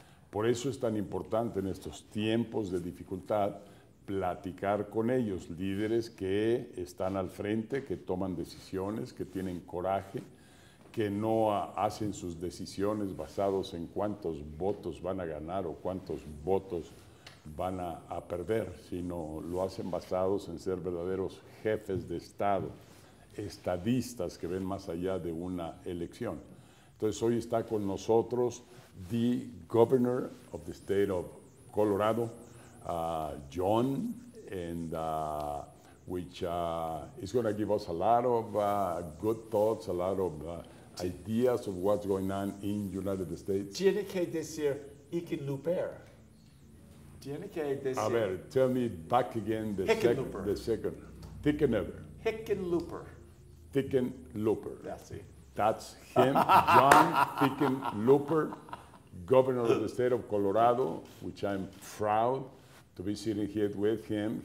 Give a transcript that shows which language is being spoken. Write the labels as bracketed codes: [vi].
[es] Por eso es tan importante en estos tiempos de dificultad platicar con ellos, líderes que están al frente, que toman decisiones, que tienen coraje, que no hacen sus decisiones basados en cuántos votos van a ganar o cuántos votos van a perder, sino lo hacen basados en ser verdaderos jefes de Estado, estadistas que ven más allá de una elección. Entonces hoy está con nosotros [en] the Governor of the State of Colorado, John, and which is going to give us a lot of good thoughts, a lot of ideas of what's going on in United States. [es] Tiene que decir Hickenlooper. Tiene que decir. [en] A ver, tell me back again the second. Hickenlooper. Hickenlooper. Hickenlooper. That's it. That's him, John Hickenlooper, Governor of the State of Colorado, which I'm proud to be sitting here with him.